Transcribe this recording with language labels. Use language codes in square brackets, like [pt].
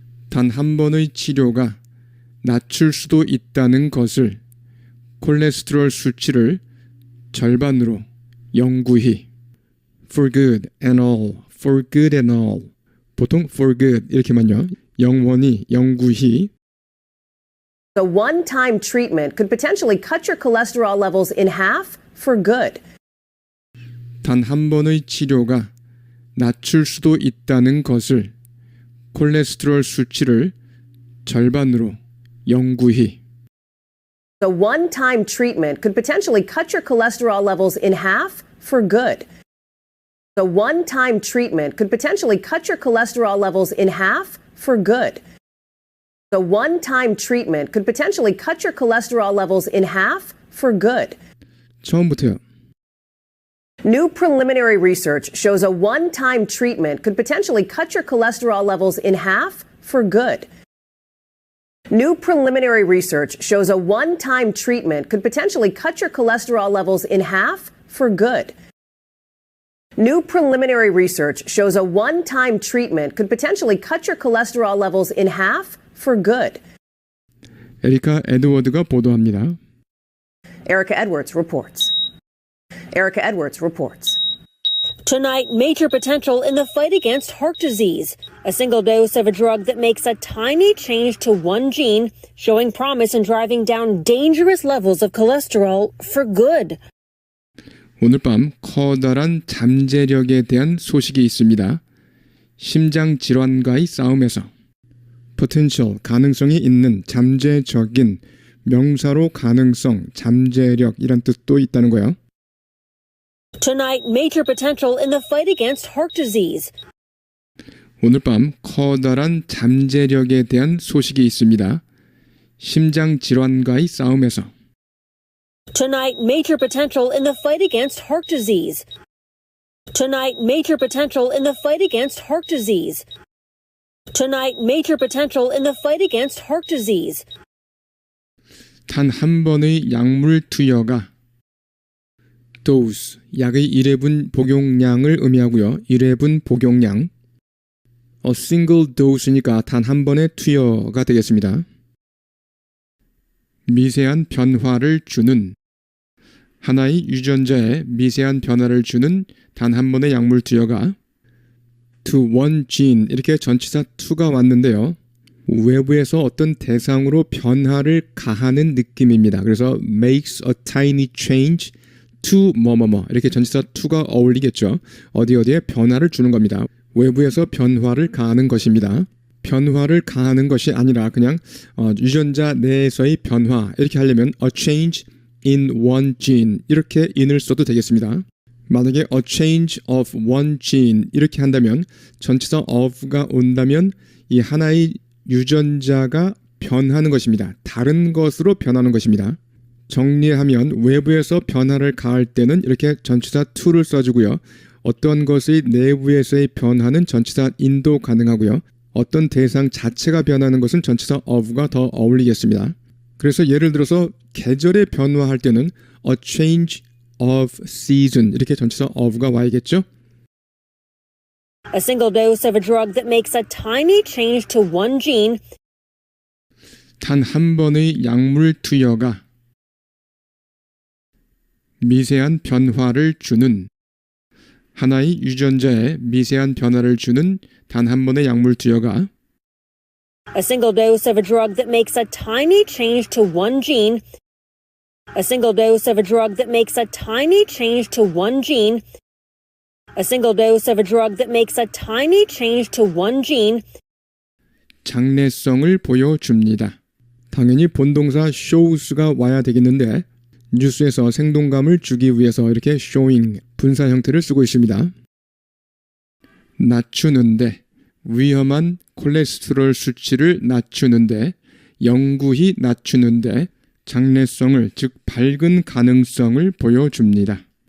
[ko] 단 한 번의 치료가 낮출 수도 있다는 것을 콜레스테롤 수치를 절반으로 영구히 [en] for good and all, for good and all [ko] 보통 [en] for good [ko] 이렇게만요. 영원히, 영구히 [en] a one-time treatment could potentially cut your cholesterol levels in half for good. [ko] 단 한 번의 치료가 낮출 수도 있다는 것을 콜레스테롤 수치를 절반으로 영구히 [en] A one-time treatment could potentially cut your cholesterol levels in half for good. A one-time treatment could potentially cut your cholesterol levels in half for good. A one-time treatment could potentially cut your cholesterol levels in half for good. [ko] 처음부터요. [en] New preliminary research shows a one-time treatment could potentially cut your cholesterol levels in half for good. New preliminary research shows a one-time treatment could potentially cut your cholesterol levels in half for good. New preliminary research shows a one-time treatment could potentially cut your cholesterol levels in half for good. [ko] 에리카 에드워드가 보도합니다. [en] Erica Edwards reports. Erica Edwards reports. Tonight, major potential in the fight against heart disease. A single dose of a drug that makes a tiny change to one gene, showing promise in driving down dangerous levels of cholesterol for good. [ko] 오늘 밤 커다란 잠재력에 대한 소식이 있습니다. 심장 질환과의 싸움에서 potential, 가능성이 있는, 잠재적인, 명사로 가능성, 잠재력이란 뜻도 있다는 거예요. [en] Tonight, major potential in the fight against heart disease. [ko] 오늘 밤 커다란 잠재력에 대한 소식이 있습니다. 심장 질환과의 싸움에서 [en] Tonight, major potential in the fight against heart disease. Tonight, major potential in the fight against heart disease. Tonight, major potential in the fight against heart disease. [ko] 단 한 번의 약물 투여가 dose, 약의 1회분 복용량을 의미하고요. 1회분 복용량. [en] A single dose [ko] 니까 단 한 번의 투여가 되겠습니다. 미세한 변화를 주는, 하나의 유전자에 미세한 변화를 주는 단 한 번의 약물 투여가 [en] to one gene, [ko] 이렇게 전치사 to가 왔는데요. 외부에서 어떤 대상으로 변화를 가하는 느낌입니다. 그래서 [en] makes a tiny change to [ko] 뭐뭐뭐, 이렇게 전치사 to가 어울리겠죠. 어디에 변화를 주는 겁니다. 외부에서 변화를 가하는 것입니다. 변화를 가하는 것이 아니라 그냥 유전자 내에서의 변화, 이렇게 하려면 [en] a change in one gene, [ko] 이렇게 in을 써도 되겠습니다. 만약에 [en] a change of one gene [ko] 이렇게 한다면 전치사 of가 온다면 이 하나의 유전자가 변하는 것입니다. 다른 것으로 변하는 것입니다. 정리하면 외부에서 변화를 가할 때는 이렇게 전치사 to를 써주고요. 어떤 것의 내부에서의 변화는 전치사 in도 가능하고요. 어떤 대상 자체가 변하는 것은 전치사 of가 더 어울리겠습니다. 그래서 예를 들어서 계절의 변화할 때는 [en] a change of season [ko] 이렇게 전치사 of가 와야겠죠. [en] A single dose of a drug that makes a tiny change to one gene [ko] 단 한 번의 약물 투여가 미세한 변화를 주는 하나의 유전자에 미세한 변화를 주는 단 한 번의 약물 투여가 [en] A single dose of a drug that makes a tiny change to one gene. A single dose of a drug that makes a tiny change to one gene. A single dose of a drug that makes a tiny change to one gene. [ko] 장래성을 보여줍니다. 당연히 본동사 shows가 와야 되겠는데 뉴스에서 생동감을 주기 위해서 이렇게 showing 분사 형태를 쓰고 있습니다. 낮추는데 위험한 콜레스테롤 수치를 낮추는데 영구히 낮추는데 장래성을 즉 밝은 가능성을 보여줍니다.